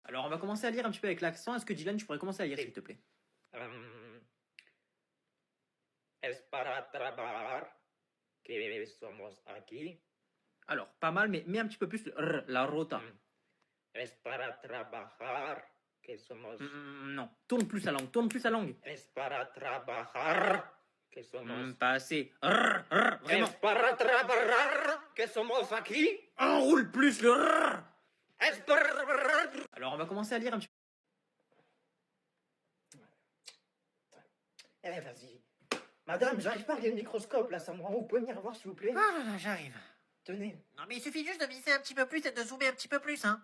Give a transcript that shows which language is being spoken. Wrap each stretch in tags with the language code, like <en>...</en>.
<fr>Alors, on va commencer à lire un petit peu avec l'accent. Est-ce que Dylan, tu pourrais commencer à lire, s'il te plaît?</fr> <es>Es para trabajar que somos aquí.</es> <fr>Alors, pas mal, mais mets un petit peu plus le la rota.</fr> <es>Es para trabajar que somos.</es> <fr>Non, tourne plus la langue, tourne plus la langue.</fr> <es>Es para trabajar que somos.</es> <fr>Pas assez. Vraiment.</fr> <es>Es para trabajar que somos aquí.</es> <fr>Enroule plus le</fr> <es>Es para.</es> <fr>Alors, on va commencer à lire un petit peu. Eh, vas-y. Madame, j'arrive pas à lire le microscope là, ça me rend. Vous pouvez venir voir s'il vous plaît? Ah là là, j'arrive. Tenez. Non mais il suffit juste de viser un petit peu plus et de zoomer un petit peu plus, hein.</fr>